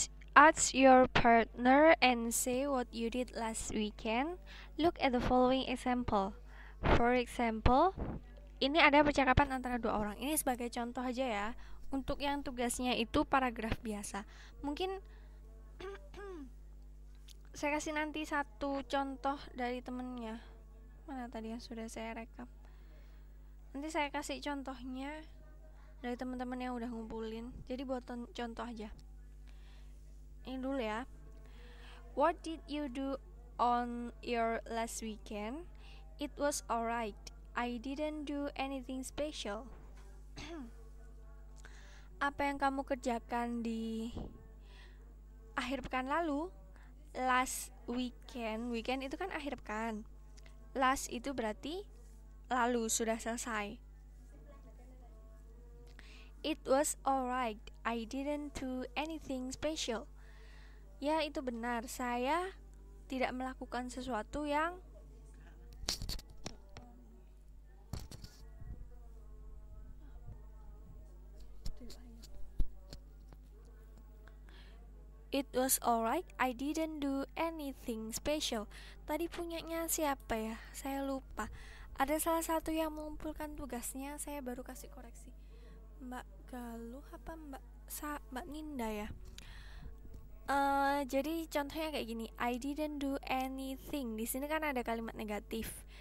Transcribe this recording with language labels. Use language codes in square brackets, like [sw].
[en] Ask your partner and say what you did last weekend. Look at the following example. For example, [id] ini ada percakapan antara 2 orang. Ini sebagai contoh aja ya. Untuk yang tugasnya itu paragraf biasa. Mungkin saya kasih nanti satu contoh dari temennya. Mana tadi yang sudah saya rekap? Nanti saya kasih contohnya dari teman-teman yang udah ngumpulin. Jadi buat contoh aja. Ini dulu ya. [en] What did you do on your last weekend? It was alright. I didn't do anything special. [id] Apa yang kamu kerjakan di akhir pekan lalu? [en] Last weekend [id] itu kan akhir pekan. Last itu berarti lalu, sudah selesai. [en] It was alright. I didn't do anything special. [id] Ya, itu benar. Saya tidak melakukan sesuatu yang [en] It was alright. I didn't do anything special. [id] Tadi punyanya siapa ya? Saya lupa. Ada salah satu yang mengumpulkan tugasnya. Saya baru kasih koreksi. Mbak Galuh apa Mbak Ninda ya? Jadi contohnya kayak gini. [en] I didn't do anything. [id] Di sini kan ada kalimat negatif.